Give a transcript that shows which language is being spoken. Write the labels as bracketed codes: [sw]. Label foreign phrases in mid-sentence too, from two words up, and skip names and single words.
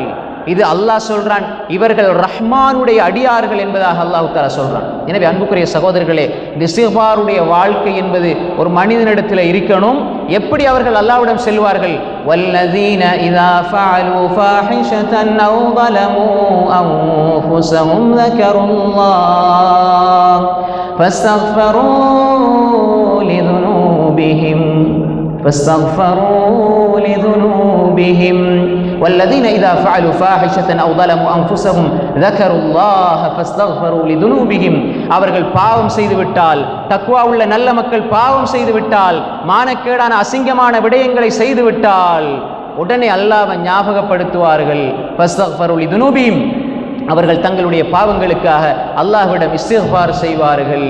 [ta] இது அல்லாஹ் சொல்றான், இவர்கள் ரஹ்மானுடைய அடியார்கள் என்பதாக [ar] الله تعالى [ta] சொல்றான். எனவே அன்புக்குரிய சகோதரர்களே, இந்த இஸ்திக்பாருடைய வாழ்க்கை என்பது ஒரு மனிதனிடத்தில் இருக்கணும். எப்படி அவர்கள் அல்லாஹ்விடம் செல்வார்கள்? [ar] والذين إذا فعلوا فاحشة أو ظلموا أنفسهم ذكروا الله فاستغفروا لذنوبهم والذين إذا فعلوا فاحشة أو ظلموا أنفسهم ذكروا الله فاستغفروا لذنوبهم. [ta] அவர்கள் பாவம் செய்து விட்டால், தக்வா உள்ள நல்ல மக்கள் பாவம் செய்து விட்டால், மானக்கேடான அசிங்கமான விடயங்களை செய்து விட்டால் உடனே அல்லாஹ்வை ஞாபகப்படுத்துவார்கள். [ar] فاستغفروا لذنوبهم, [ta] அவர்கள் தங்களுடைய பாவங்களுக்காக அல்லாஹ்விடம் இஸ்திக்பார் செய்வார்கள்.